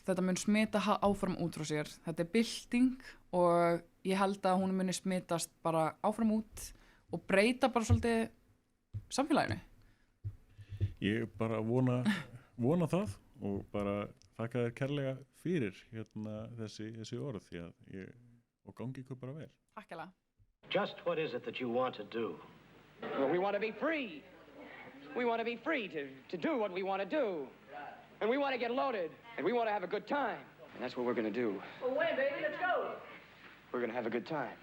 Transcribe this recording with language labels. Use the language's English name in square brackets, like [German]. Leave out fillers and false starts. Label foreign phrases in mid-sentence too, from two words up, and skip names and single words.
[Icelandic] Þetta mun smita áfram út frá sér. Þetta er bylting og ég held að hún muni smitast bara áfram út og breyta bara svolítið samfélaginu. Ég bara vona það og bara þakka þér kærlega fyrir þessi orð því að og gangi ykkur bara vel. Takk hérlega. [English] Just what is it that you want to do? Well, we want to be free. We want to be free to do what we want to do. And we want to get loaded. And we want to have a good time. And that's what we're going to do. Well, when, baby? Let's go. We're going to have a good time.